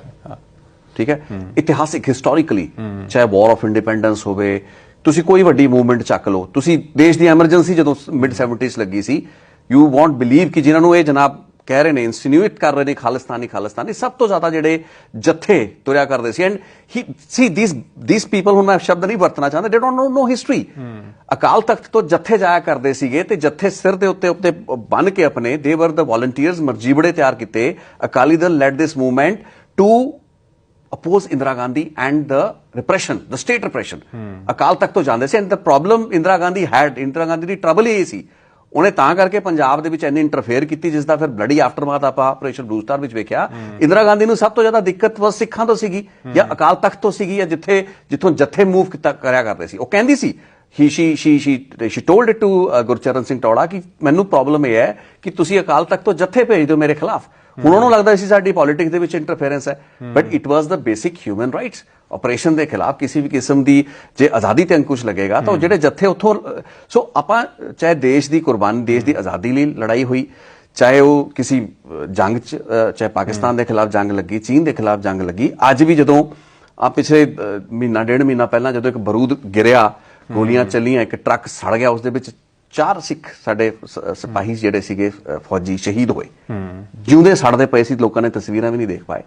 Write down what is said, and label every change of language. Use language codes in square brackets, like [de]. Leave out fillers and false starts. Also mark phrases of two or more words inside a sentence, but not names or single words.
[pa] ਠੀਕ ਹੈ ਇਤਿਹਾਸਿਕ ਹਿਸਟੋਰੀਕਲੀ ਚਾਹੇ [en] war of independence [pa] ਹੋਵੇ ਤੁਸੀਂ ਕੋਈ ਵੱਡੀ ਮੂਵਮੈਂਟ ਚੱਕ ਲਓ ਤੁਸੀਂ ਦੇਸ਼ ਦੀ ਐਮਰਜੈਂਸੀ ਜਦੋਂ ਮਿਡ 70s ਲੱਗੀ ਸੀ [en] you won't believe [pa] ਕਿ ਜਿਨ੍ਹਾਂ ਨੂੰ ਇਹ ਜਨਾਬ ਕਹਿ ਰਹੇ ਨੇ ਇਨਸੀਨੂਏਟ ਕਰ ਰਹੇ ਨੇ ਖਾਲਿਸਤਾਨੀ ਸਭ ਤੋਂ ਜ਼ਿਆਦਾ ਜਿਹੜੇ ਜੱਥੇ ਤੁਰਿਆ ਕਰਦੇ ਸੀ [en] and see these people [pa] ਹੁਣ ਮੈਂ ਸ਼ਬਦ ਨਹੀਂ ਵਰਤਣਾ ਚਾਹੁੰਦਾ [en] they don't know history. [pa] ਅਕਾਲ ਤਖਤ ਤੋਂ ਜੱਥੇ ਜਾਇਆ ਕਰਦੇ ਸੀਗੇ ਤੇ ਜੱਥੇ ਸਿਰ ਦੇ ਉੱਤੇ ਬੰਨ ਕੇ ਆਪਣੇ [en] they were the volunteers [pa] ਮਰਜੀਬੜੇ ਤਿਆਰ ਕੀਤੇ। [en] Akali Dal led this movement to oppose Indira Gandhi and the repression, the state repression। [pa] ਅਕਾਲ ਤਖਤ ਤੋਂ ਜਾਂਦੇ ਸੀ [en] and the problem [pa] ਇੰਦਰਾ ਗਾਂਧੀ ਦੀ ਟਰਬਲ ਇਹ ਸੀ ਉਹਨੇ ਤਾਂ ਕਰਕੇ ਪੰਜਾਬ ਦੇ ਵਿੱਚ ਇੰਨੀ ਇੰਟਰਫੇਅਰ ਕੀਤੀ ਜਿਸ ਦਾ ਫਿਰ [en] bloody aftermath [pa] ਆਪਾਂ ਆਪਰੇਸ਼ਨ ਬਲੂ ਸਟਾਰ ਵਿੱਚ ਵੇਖਿਆ। ਇੰਦਰਾ ਗਾਂਧੀ ਨੂੰ ਸਭ ਤੋਂ ਜ਼ਿਆਦਾ ਦਿੱਕਤ ਵਸ ਸਿੱਖਾਂ ਤੋਂ ਸੀਗੀ ਜਾਂ ਅਕਾਲ ਤਖਤ ਤੋਂ ਸੀਗੀ ਜਾਂ ਜਿੱਥੋਂ ਜੱਥੇ ਮੂਵ ਕਰਿਆ ਕਰਦੇ ਸੀ। ਉਹ ਕਹਿੰਦੀ ਸੀ [en] she told it to [pa] ਗੁਰਚਰਨ ਸਿੰਘ ਟੌੜਾ ਕਿ ਮੈਨੂੰ ਪ੍ਰੋਬਲਮ ਇਹ ਹੈ ਕਿ ਤੁਸੀਂ ਅਕਾਲ ਤਖਤ ਤੋਂ ਜੱਥੇ ਭੇਜ ਦਿਓ ਮੇਰੇ ਖਿਲਾਫ। ਹੁਣ ਉਹਨੂੰ ਲੱਗਦਾ ਸੀ ਸਾਡੀ ਪੋਲਿਟਿਕਸ ਦੇ ਵਿੱਚ ਇੰਟਰਫੇਰੈਂਸ ਹੈ [en] but it was the basic human rights. [pa] ਆਪਰੇਸ਼ਨ ਦੇ ਖਿਲਾਫ ਕਿਸੇ ਵੀ ਕਿਸਮ ਦੀ ਜੇ ਆਜ਼ਾਦੀ ਤੇ ਅੰਕੁਸ਼ ਲੱਗੇਗਾ ਤਾਂ ਉਹ ਜਿਹੜੇ ਜੱਥੇ ਉੱਥੋਂ ਸੋ ਆਪਾਂ ਚਾਹੇ ਦੇਸ਼ ਦੀ ਕੁਰਬਾਨੀ ਦੇਸ਼ ਦੀ ਆਜ਼ਾਦੀ ਲਈ ਲੜਾਈ ਹੋਈ ਚਾਹੇ ਉਹ ਕਿਸੇ ਜੰਗ 'ਚ ਚਾਹੇ ਪਾਕਿਸਤਾਨ ਦੇ ਖਿਲਾਫ ਜੰਗ ਲੱਗੀ ਚੀਨ ਦੇ ਖਿਲਾਫ ਜੰਗ ਲੱਗੀ ਅੱਜ ਵੀ ਜਦੋਂ ਆ ਪਿਛਲੇ ਮਹੀਨਾ ਡੇਢ ਮਹੀਨਾ ਪਹਿਲਾਂ ਜਦੋਂ ਇੱਕ ਬਰੂਦ ਗਿਰਿਆ ਗੋਲੀਆਂ ਚੱਲੀਆਂ ਇੱਕ ਟਰੱਕ ਸੜ ਗਿਆ ਉਸ ਦੇ ਵਿੱਚ 4 ਸਿੱਖ ਸਾਡੇ ਸਿਪਾਹੀ ਜਿਹੜੇ ਸੀਗੇ ਫੌਜੀ ਸ਼ਹੀਦ ਹੋਏ ਜਿਉਂਦੇ ਸੜਦੇ ਪਏ ਸੀ ਲੋਕਾਂ ਨੇ ਤਸਵੀਰਾਂ ਵੀ ਨਹੀਂ ਦੇਖ ਪਾਏ।